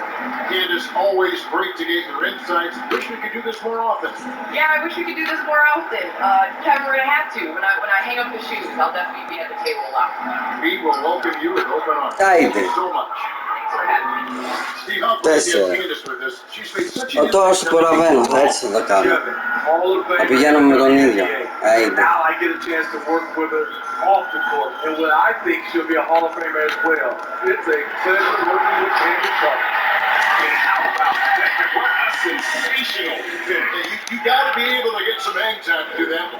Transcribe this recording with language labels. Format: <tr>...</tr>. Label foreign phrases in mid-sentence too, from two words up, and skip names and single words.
<en>And it's always great to get your insights. Wish we could do this more often. Yeah, I wish we could do this more often. Kevin, we're gonna have to. When I hang up the shoes, I'll definitely be at the table a lot. We will welcome you with open arms. Thank you so much. Thanks for having me. Steve, how great is Candace with us? She's made such an</en> <el>Τόσο προλαβαίνω, έτσι θα το κάνω. Θα πηγαίνουμε με τον ίδιο.</el> <en>Now I get a chance to work with her off the court, and what I think she'll be a Hall of Famer as well. It's a pleasure working with Candace Clark. And how about that? What a sensational finish. You got to be able to get some hang time to do that one.</en>